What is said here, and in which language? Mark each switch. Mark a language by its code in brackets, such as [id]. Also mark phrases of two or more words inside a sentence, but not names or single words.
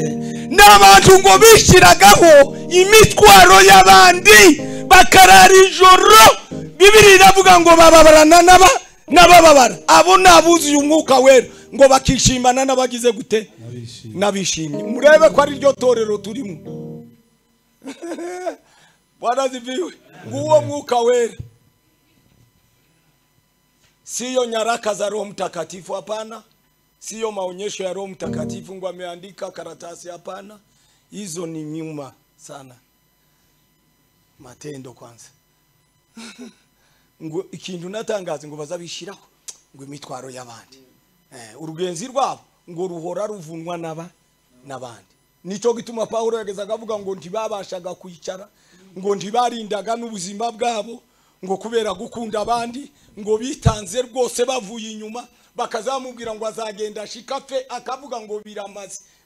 [rn] N'abantu ngo bishiragaho imitwaro y'abandi bakarara ijoro, Bibiri iravuga ngo bababarana n'abababara. Abo nabuzuye umwuka wera ngo bakishimana n'abagize gute nabishimye. Murebe ko ari ryo torero turimo. [sw] Bwana ziviwe. [rn] Nguwo mwuka wera [sw] siyo nyaraka za Roho Mtakatifu, hapana. Siyo maonyesho ya Roho Mtakatifu ngo ameandika karatasi, hapana. Hizo ni nyuma sana. Matendo kwanza. [rn] Ngo ikintu natangaza ngo bazabishiraho ngo imitwaro y'abandi. Urugenzi rwabo ngo ruhora ruvunwa n'abandi. Nico gituma Paulo yagezaga avuga ngo ntibabashaga kwicara, ngo ntibarindaga n'ubuzima bwabo, ngo kubera gukunda abandi, ngo bitanze rwose bavuye inyuma, bakazamubwira ngo azagenda shikafe, akavuga ngo biramaze.